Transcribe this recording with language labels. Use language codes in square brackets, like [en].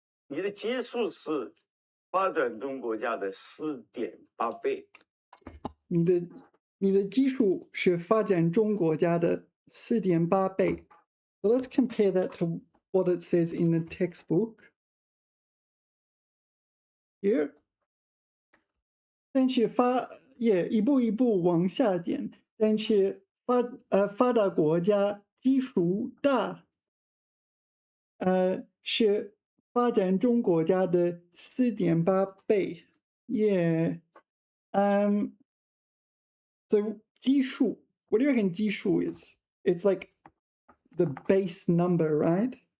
[zh] 你的基数是发展中国家的4.8倍。你的基数是发展中国家的4.8倍。 [en] So let's compare that to what it says in the textbook. Here. [zh] 但是一步一步往下减，但是发达国家基数大，是发展中国家的4.8倍。 [en] Yeah. So 基数 what do you reckon 基数 is? It's like the base number, right?